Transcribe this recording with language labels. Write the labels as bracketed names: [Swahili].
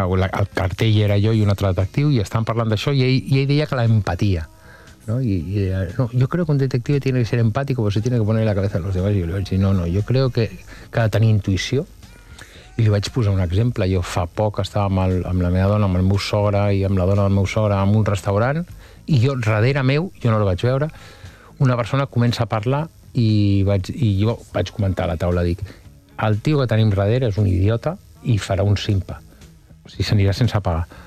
[Catalan] El cartell era jo i un altre detectiu i estàvem parlant d'això i ell deia que l'empatia, no? I deia, no, [Spanish] yo creo que un detective tiene que ser empático porque se tiene que poner la cabeza en los demás. [Catalan] I jo li vaig dir, no, [Spanish] yo creo que [Catalan] ha de tenir intuïció. I li vaig posar un exemple. Jo fa poc estava amb la meva dona, amb el meu sogre i amb la dona del meu sogre en un restaurant i jo, darrere meu, jo no el vaig veure, una persona comença a parlar i jo vaig comentar a la taula, dic, el tio que tenim darrere és un idiota i farà un simpa, o sigui, s'anirà sense pagar.